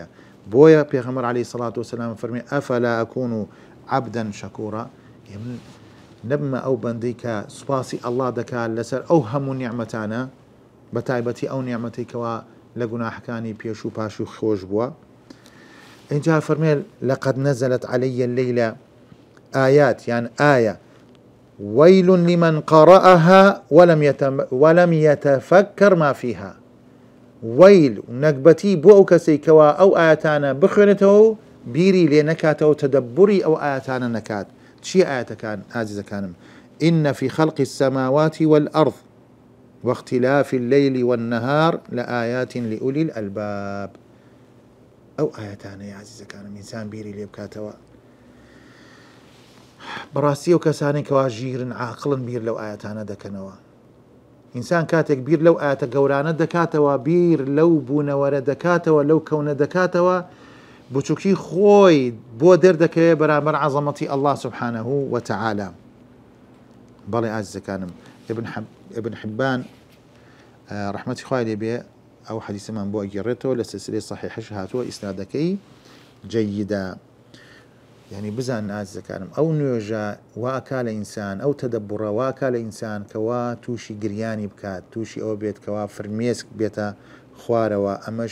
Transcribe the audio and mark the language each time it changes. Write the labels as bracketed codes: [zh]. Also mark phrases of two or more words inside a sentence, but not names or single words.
[ckb] بۆیە پێغەمبەر [ar] عەلەیهی سەڵات وەسەلام [ckb] فەرمێ [ar] ئەفەلا ئەکون عەبدەن شەکوورا، [ckb] نەبمە ئەو بەندەی کە سوپاسی ئەڵڵا دەکات لەسەر ئەو هەموو نیعمەتانە، بە تایبەتی ئەو نیعمەتێکەوە لە گوناحەکانی پێش و پاش و خۆش بووە. اینجا فەرمێ [ar] لقد نزلت علي الليلة آيات، يعني آية ويل لمن قرأها ولم يتفكر ما فيها. [ckb] ويل نەکبەتی بۆ ئەو کەسەی کەوا ئەو ئاەتانە بخوێنێتەوە بیری لێ نەکاتەوە، تەدەبوری ئەو ئاەتانە نەکات. چی ئاەتەکان ئازیزەکانم؟ [ar] إن في خلق السماوات والأرض واختلاف الليل والنهار لآيات لأولي الألباب. [ckb] ئەو ئاەتانەی عزیزەکانم ئینسان بیری لێ بکاتەوە بەڕاستی ئەو کەسانی کەوا ژیرن عاقڵن بیر لەو ئاەتانە دەکەنەوە ئینسان کاتێک بیر لەو ئاەتە گەورانە دەکاتەوە بیر لەو بوونەوەرە دەکاتەوە لەو کەونە دەکاتەوە بچووکی خۆی بۆ دەردەکەوێت بەرامبەر عەزەمەتی [ar] الله سبحانه وتعالى [ckb] بەڵێ ئازیزەکانم ابن حبان ڕحمەتی خوای لێ بێ ئەو حەدیثەمان بۆ ئەگێڕێتەوە لە سلسلەی صحیحەش هاتووە ئیسنادەکەی جەیدە يعني بزان ئازیزەکانم ئەو نوێژە واکا لە ئینسان ئەو تەدەبوڕە واکا لە ئینسان کەوا تووشی گریانی بکات تووشی ئەوە بێت کەوا فرمێسک بێتە خوارەوە ئەمەش